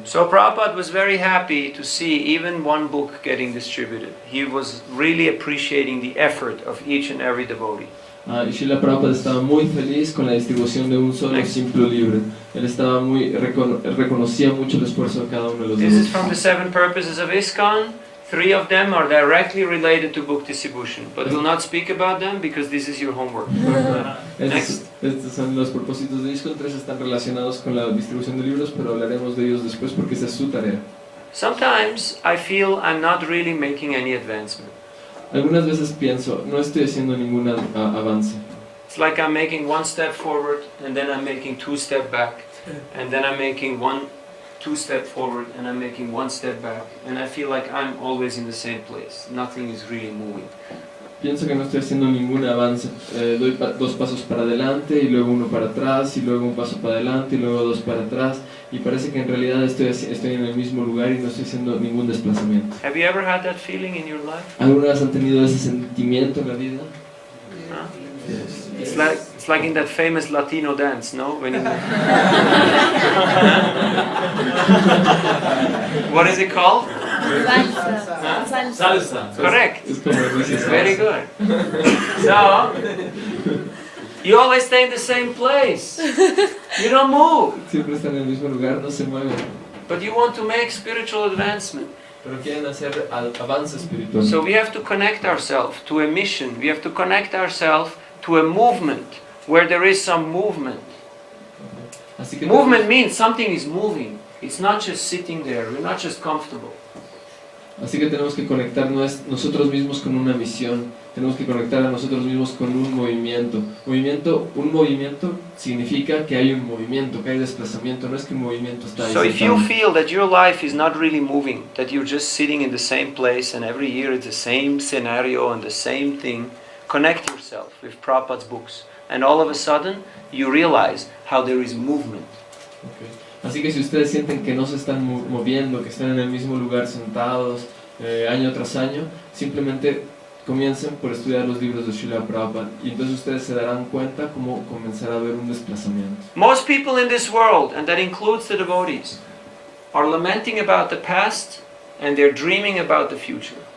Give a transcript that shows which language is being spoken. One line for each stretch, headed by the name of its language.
English: So Prabhupada was very happy to see even one book getting distributed. He was really appreciating the effort of each and every devotee.
Spanish: Y Srila Prabhupada estaba muy feliz con la distribución de un solo simple libro. Él estaba reconocía mucho el esfuerzo de cada uno de los
English: This is
Spanish: devotos.
English: from the 7 purposes of ISKCON. 3 of them are directly related to book distribution, but we'll not speak about them because this is your homework.
Spanish: Estos son los propósitos de ISKCON. 3 están relacionados con la distribución de libros, pero hablaremos de ellos después porque esa es su tarea.
English: Sometimes I feel I'm not really making any advancement.
Spanish: Algunas veces pienso, no estoy haciendo ningún avance.
English: It's like I'm making 1 step forward and then I'm making 2 steps back, and then I'm making 2 steps forward and I'm making 1 step back, and I feel like I'm always in the same place. Nothing is really moving.
Spanish: Pienso que no estoy haciendo ningún avance. Doy 2 pasos para adelante y luego 1 para atrás y luego 1 paso para adelante y luego 2 para atrás, y parece que en realidad estoy en el mismo lugar y no estoy haciendo ningún desplazamiento.
English: Have you ever had that feeling in your life?
Spanish: ¿Alguna vez han tenido ese sentimiento en la vida?
English: Huh? It's like in that famous Latino dance, no? When what is it called? Salsa. Salsa. Correct.
Spanish: Es como dices,
English: Very good. So, you always stay in the same place. You don't move.
Spanish: siempre están en el mismo lugar, no se mueven,
English: But you want to make spiritual advancement.
Spanish: pero quieren hacer avance espiritual.
English: So we have to connect ourselves to a mission. We have to connect ourselves to a movement where there is some movement.
Spanish: Así que
English: Movement means something is moving. It's not just sitting there. We're not just comfortable.
Spanish: Así que tenemos que conectar nosotros mismos con una misión. Tenemos que conectar a nosotros mismos con un movimiento. Un movimiento significa que hay un movimiento, que hay desplazamiento. No es que un movimiento está ahí
English: So if you
Spanish: sentado.
English: feel that your life is not really moving, that you're just sitting in the same place and every year it's the same scenario and the same thing, connect yourself with Prabhupada's books. And all of a sudden, you realize how there is movement. Okay.
Spanish: Así que si ustedes sienten que no se están moviendo, que están en el mismo lugar sentados año tras año, simplemente comiencen por estudiar los libros de Srila Prabhupada y entonces ustedes se darán cuenta cómo comenzará a haber un desplazamiento.
English: Most people in this world, and that includes the devotees, are lamenting about the past and they're dreaming about the future.